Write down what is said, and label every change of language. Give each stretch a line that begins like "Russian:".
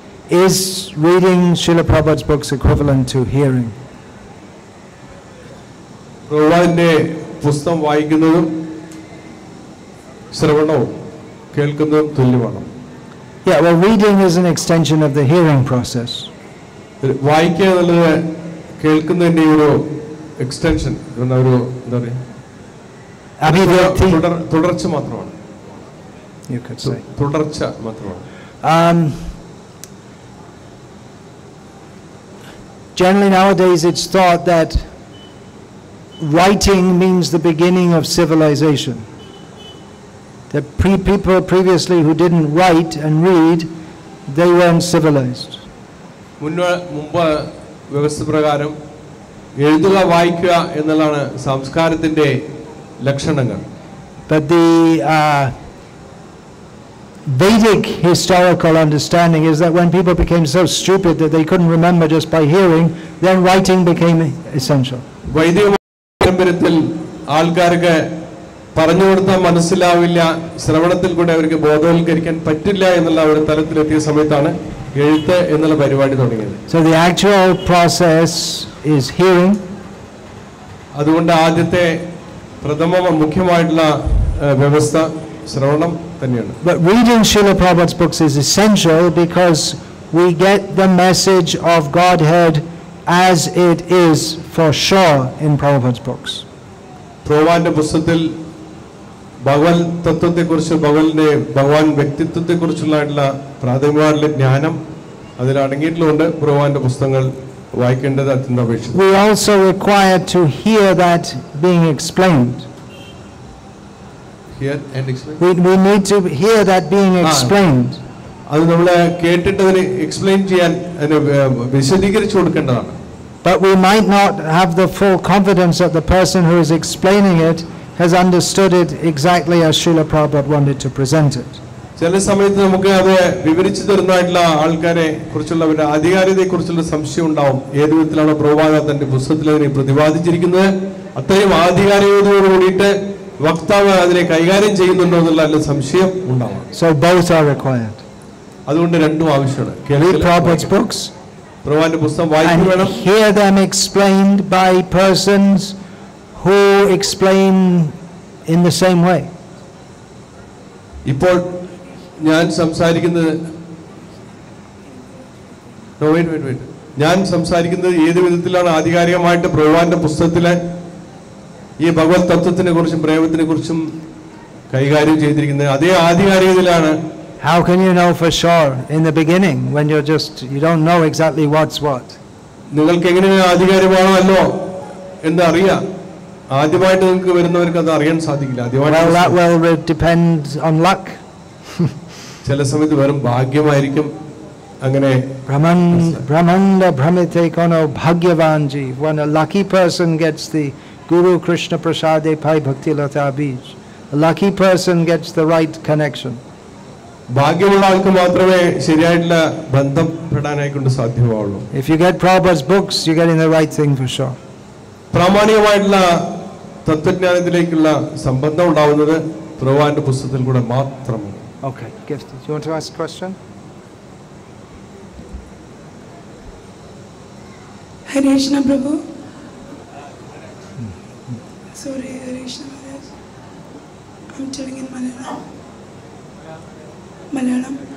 English: Is reading Srila Prabhupada's books equivalent to hearing?
Malayalam: പ്രഭുപാദിന്റെ പുസ്തകം വായിക്കുന്നതും ശ്രവണവും കേൾക്കുന്നതും തുല്യമാണ്.
English: Yeah, well, reading is an extension of the hearing process.
Malayalam: വായിക്കുക എന്നുള്ളത് കേൾക്കുന്നതിന്റെ ഒരു എക്സ്റ്റൻഷൻ, ഒരു എന്താ പറയുക, തുടർച്ച മാത്രമാണ്.
English: You could say.
Malayalam: തുടർച്ച മാത്രമാണ്.
English: Generally nowadays it's thought that writing means the beginning of civilization. That people previously who didn't write and read, they weren't civilized.
Malayalam: മുമ്പ് വ്യവസ്ഥ പ്രകാരം എഴുതുക വായിക്കുക എന്നുള്ളതാണ് സംസ്കാരത്തിന്റെ ലക്ഷണങ്ങൾ.
English: But the Vedic historical understanding is that when people became so stupid that they couldn't remember just by hearing, then writing became essential.
Malayalam: വൈദിക പാരമ്പര്യത്തിൽ ആൾക്കാർക്ക് പറഞ്ഞു കൊടുത്താൽ മനസ്സിലാവില്ല, ശ്രവണത്തിൽ കൂടെ അവർക്ക് ബോധവൽക്കരിക്കാൻ പറ്റില്ല എന്നുള്ള ഒരു തലത്തിലെത്തിയ സമയത്താണ് എഴുത്ത് എന്നുള്ള പരിപാടി തുടങ്ങിയത്.
English: So the actual process is hearing.
Malayalam: അതുകൊണ്ട് ആദ്യത്തെ പ്രഥമ മുഖ്യമായിട്ടുള്ള വ്യവസ്ഥ ശ്രവണം തന്നെയാണ്.
English: But reading Srila Prabhupada's books is essential because we get the message of Godhead as it is for sure in Prabhupada's books.
Malayalam: പ്രഭുപാദിന്റെ പുസ്തകത്തിൽ ഭഗവത് തത്വത്തെക്കുറിച്ച്, ഭഗവാൻ വ്യക്തിത്വത്തെക്കുറിച്ചുള്ള പ്രാഥമികമായിട്ടുള്ള ജ്ഞാനം അതിൽ അടങ്ങിയിട്ടുള്ളതുകൊണ്ട് പ്രഭുപാദിന്റെ പുസ്തകങ്ങൾ വായിക്കേണ്ടത് അത്യന്താപേക്ഷിതം.
English: We also require to hear that being explained. Hear and explain. We need to hear that being explained.
Malayalam: അത് നമ്മൾ കേട്ടിട്ട് അതിനെ എക്സ്പ്ലെയിൻ ചെയ്യാൻ, അതിനെ വിശദീകരിച്ചു കൊടുക്കേണ്ടതാണ്.
English: But we might not have the full confidence that the person who is explaining it has understood it exactly as Srila Prabhupada wanted to present it.
Malayalam: ചില സമയത്ത് നമുക്ക് അത് വിവരിച്ചു തരുന്നതായിട്ടുള്ള ആൾക്കാരെ കുറിച്ചുള്ള അവരുടെ അധികാരിതയെ കുറിച്ചുള്ള സംശയം ഉണ്ടാവും. ഏത് വിധത്തിലാണ് പ്രഭുപാദ തന്റെ പുസ്തകത്തിൽ അതിനെ പ്രതിപാദിച്ചിരിക്കുന്നത്, അത്രയും ആധികാരികതയോട് കൂടിയിട്ട് വക്താവ് അതിനെ കൈകാര്യം ചെയ്യുന്നുണ്ടോ എന്നുള്ള സംശയം ഉണ്ടാവും.
English: So both are required.
Malayalam: അതുകൊണ്ട് രണ്ടും ആവശ്യമാണ്.
English: Read Prabhupada's books
Malayalam: പ്രഭുപാദിന്റെ പുസ്തകം വായിക്കുക വേണം.
English: and hear them explained by persons who explain in the same way.
Malayalam: ഇപ്പോൾ ഞാൻ സംസാരിക്കുന്നത് ഞാൻ സംസാരിക്കുന്നത് ഏത് വിധത്തിലാണ് ആധികാരികമായിട്ട് പ്രഭുപാദിന്റെ പുസ്തകത്തിലെ ഈ ഭഗവത് തത്വത്തിനെ കുറിച്ചും പ്രേമത്തിനെ കുറിച്ചും കൈകാര്യം ചെയ്തിരിക്കുന്നത് അതേ ആധികാരികതയിലാണ്.
English: How can you know for sure in the beginning when you don't know exactly what's what?
Malayalam: നിങ്ങൾക്ക് എങ്ങനെയാണ് ആധികാരികമാണോ എന്ന് അറിയാം. ആദ്യമായിട്ട് നിങ്ങൾക്ക് വരുന്നവർക്ക് അത് അറിയാൻ സാധിക്കില്ല.
English: Well, that will depend on luck.
Malayalam: ചില സമയത്ത് വെറും ഭാഗ്യമായിരിക്കും. അങ്ങനെ
Bangla: Brahmanda Brahmite Kono Bhagyavanji,
English: when a lucky person gets the
Bangla: Guru Krishna Prasade Pai Bhakti Lata Bij,
English: A lucky person gets the right connection.
Malayalam: ഭാഗ്യമുള്ള ആൾക്ക് മാത്രമേ ശരിയായിട്ടുള്ള ബന്ധപ്പെടാനായി കൊണ്ട് സാധ്യമാവുള്ളൂ.
English: If you get Prabhupada's books, you're getting the right thing for sure.
Malayalam: പ്രാമാണികമായിട്ടുള്ള തത്വജ്ഞാനത്തിലേക്കുള്ള സംബന്ധം ഉണ്ടാവുന്നത് പ്രഭുവാന്റെ പുസ്തകത്തിൽ കൂടെ മാത്രമാണ്.
English: Okay, Gift, do you want to ask a question? Hare Krishna Prabhu. Sorry, Hare Krishna Maharaj. I'm telling in Malayalam.